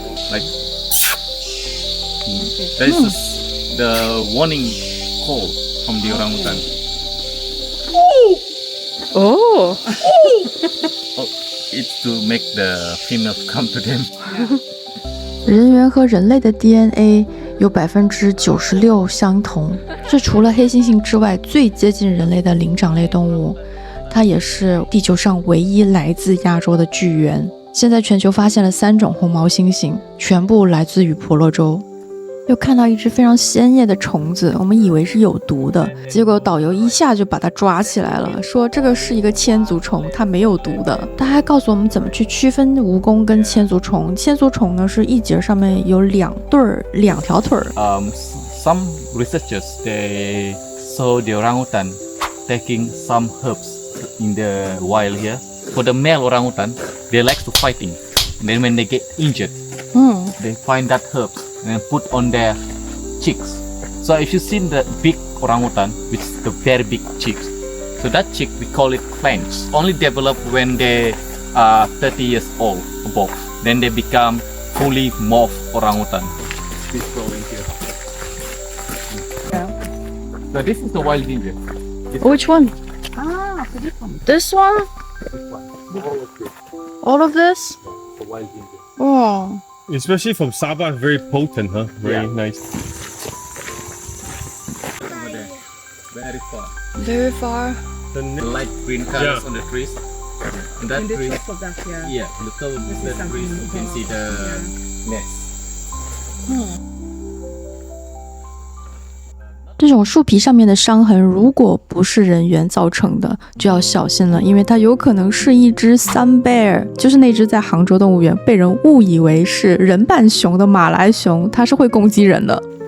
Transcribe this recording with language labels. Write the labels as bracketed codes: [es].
[en] Like this is the warning call from the orangutan. Oh. It's to make the female come to them. [zh] 人猿和人类的 DNA 有96%相同，是除了黑猩猩之外最接近人类的灵长类动物。它也是地球上唯一来自亚洲的巨猿。现在全球发现了3种红毛猩猩，全部来自于婆罗洲。又看到一只非常鲜艳的虫子，我们以为是有毒的，结果导游一下就把它抓起来了，说这个是一个千足虫，它没有毒的。他还告诉我们怎么去区分蜈蚣跟千足虫。千足虫呢是一节上面有2条腿。 [en] Some researchers they saw the orangutan taking some herbs in the wild here. For the male orangutan, they like to fighting. And then when they get injured, they find that herbs and put on their cheeks. So if you see the big orangutan with the very big cheeks, so that cheek we call it flange. Only develop when they are 30 years old above. Then they become fully morphed orangutan. This growing here. Yeah. So this is the wild ginger. Which one? This one? All of this? The wild ginger. Oh. Especially from Sabah, very potent, huh? Very nice. Over there. Very far. Very far. The The light green colors on the trees. And that tree. of that, Yeah, the top of the trees you can see the nest. [zh] 这种树皮上面的伤痕，如果不是人猿造成的，就要小心了，因为它有可能是一只 sun bear， 就是那只在杭州动物园被人误以为是人扮熊的马来熊，它是会攻击人的。